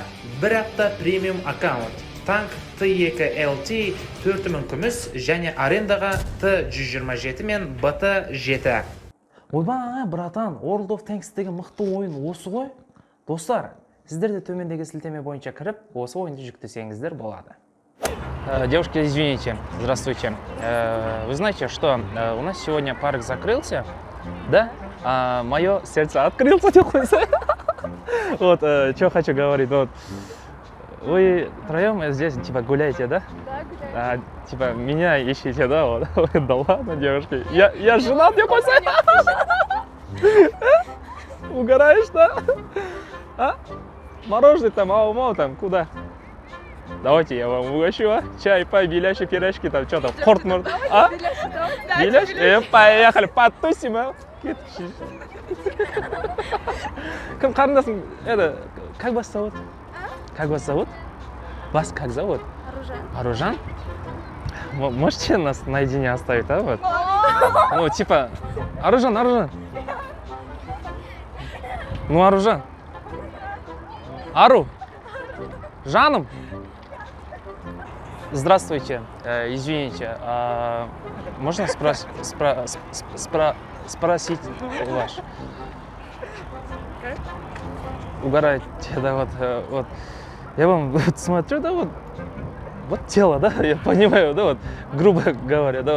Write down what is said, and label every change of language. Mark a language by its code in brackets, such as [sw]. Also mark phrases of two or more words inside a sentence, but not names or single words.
[kk] Бір апта премиум аккаунт, танк T2LT 4000 күміс және арендаға T127 мен BT7. Ойбай, братан, World of Tanks деген мықты ойын осы ғой. Достар, сіздер де төмендегі сілтеме бойынша кіріп, осы ойынды жүктесеңіздер болады. [ru] Девушки, извините, здравствуйте. Вы знаете, что у нас сегодня парк закрылся, да? А мое сердце открылось. Вот, что хочу говорить, вот. Вы втроем здесь, типа, гуляете, да? Да, гуляем. Типа, меня ищете, да? Вот. Да ладно, девушки. Я женат, я пацан. Угораешь, да? А? Мороженое там, ау-мау там, куда? Давайте я вам угощу, а? Чай, пай, беляши, пирожки, там, что там, порт-морт. А? Беляш? Поехали, потусим, а? [kk] Кім қарындасың? [ru] Это, как вас зовут? Как вас зовут? Вас как зовут? Оружан. Оружан? Можете нас наедине оставить, а? Вот? Ну, типа, Оружан. Ну, Оружан. [kk] Ару. Жаным. [ru] Здравствуйте. Извините, можно спросить ваш? Угораете, да, вот. Я вам вот смотрю, да, вот тело, да, я понимаю, да, вот, грубо говоря, да, вот.